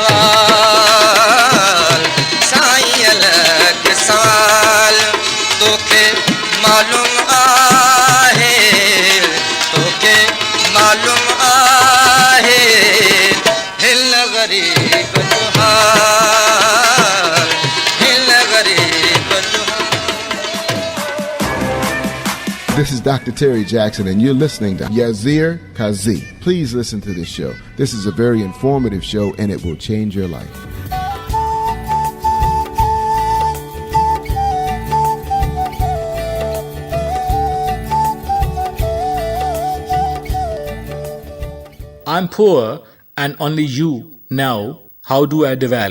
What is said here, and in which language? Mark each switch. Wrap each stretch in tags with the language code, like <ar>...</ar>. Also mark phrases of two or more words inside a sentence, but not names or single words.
<sd>सवाल साईं अलॻि सवाल तोखे मालूम आहे तोखे मालूम आहे हिन ग़रीब जो हाल हिन ग़रीब जो हाल</sd> <en>This is Dr. Terry Jackson, and you're listening to Yazir Kazi. Please listen to this show. This is a very informative show, and it will change your life. I'm poor and only you know how do I dwell.</en>